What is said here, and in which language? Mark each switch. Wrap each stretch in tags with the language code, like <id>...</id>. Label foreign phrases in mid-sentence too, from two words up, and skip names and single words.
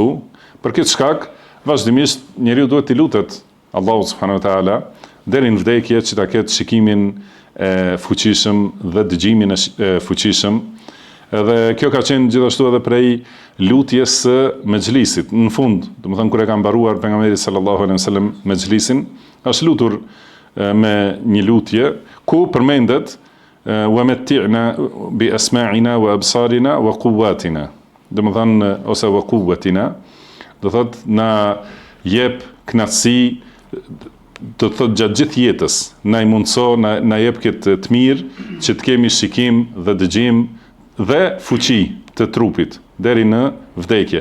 <sq>Për këtë shkak, vazhdimisht njeriu duhet t'i lutet Allahut</sq> <ar>سبحانه وتعالى</ar> <sq>deri në vdekje që ta ketë shikimin e fuqishëm dhe dëgjimin e fuqishëm. Edhe kjo ka qenë gjithashtu edhe prej lutjes së mexhlisit. Në fund, domethënë kur e ka mbaruar pejgamberi</sq> <ar>صلى الله عليه وسلم</ar> <sq>mexhlisin, është lutur me një lutje ku përmendet</sq> <ar>ومتعنا بأسماعنا وأبصارنا وقوتنا.</ar> <sq>Domethënë ose</sq> <ar>وقوتنا,</ar> <sq>do thotë na jep kënaqësi, do thotë gjatë gjithë jetës, na i mundso, na jep këtë të mirë që të kemi shikim dhe dëgjim dhe fuqi të trupit deri në vdekje.</sq>